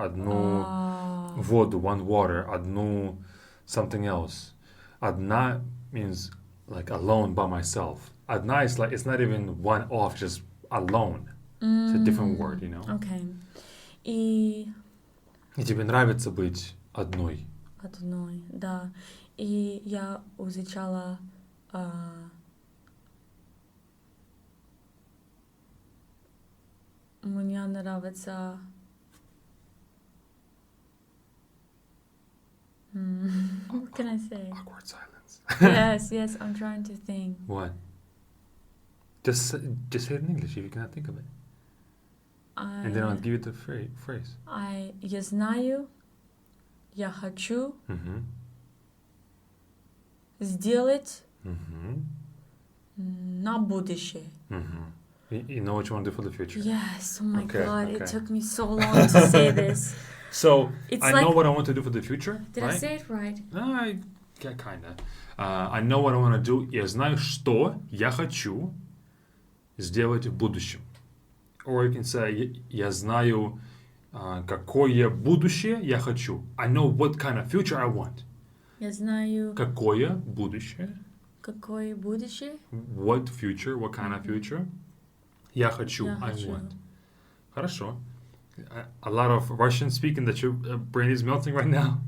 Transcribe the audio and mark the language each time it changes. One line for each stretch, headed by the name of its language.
English: Одну воду, one water. Одну something else. Одна means like alone by myself. Одна is like, it's not even one off, just alone. It's a different word, you know? Okay. И
Russian: тебе нравится быть одной? одной, да. И я изучала мне нравится
English: what can I say? Awkward silence. Yes, I'm trying to think. What? Just say it in English if you cannot think of it. And then I'll give you the phrase.
Russian: Я знаю, я хочу сделать на будущее.
English: You know what you want to do for the future? Yes, oh my God, okay. it took me so long to say this. So, It's I know what I want to do for the future. Did right? I say it right? Kinda. I know what I want to do.
Russian: Я знаю, что я хочу сделать в будущем.
English: Or you can say,
Russian: я знаю, какое будущее я хочу.
English: I know what kind of future I want.
Russian: Я знаю, Какое будущее? какое будущее.
English: What future? What kind of future?
Russian: Я хочу. Я
English: I
Russian: хочу.
English: want. Хорошо. A lot of Russian speaking that your brain is melting right now.